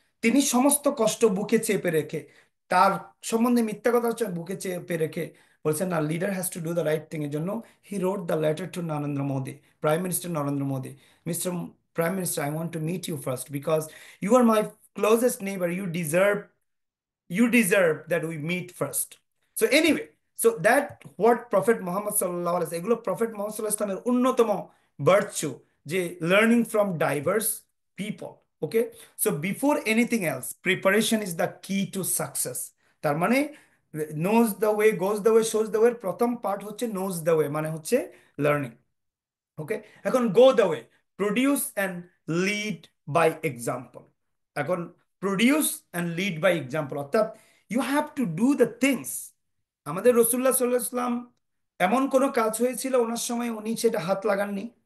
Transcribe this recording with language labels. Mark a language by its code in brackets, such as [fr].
[bn] তিনি সমস্ত কষ্ট বুকে চেপে রেখে, তার সম্বন্ধে মিথ্যা কথা হচ্ছে বুকে চেপে রেখে বলছেন না, [en] Leader has to do the right thing. [bn] এর জন্য [en] he wrote the letter to Narendra Modi, [bn] prime minister Narendra Modi. [en] Mister prime minister, I want to meet you first because you are my closest neighbour. You deserve that we meet first. So anyway, so that what Prophet Muhammad sallallahu alaihi wasallam, এগুলো Prophet Muhammad sallallahu alaihi wasallam অন্যতম virtue, যে learning from diverse people. Okay, so before anything else, preparation is the key to success. [bn] তার মানে [en] knows the way, goes the way, [bn] shows the way, প্রথম part হচ্ছে knows the way, মানে হচ্ছে learning. [en] Okay, এখন go the way, produce and lead by example. এখন produce and lead by example অর্থাৎ you have to do the things. [bn] আমাদের রসুল্লাহ সাল্লাহ সাল্লাম, এমন কোনো কাজ হয়েছিল ওনার সময় উনি সেটা হাত লাগাননি?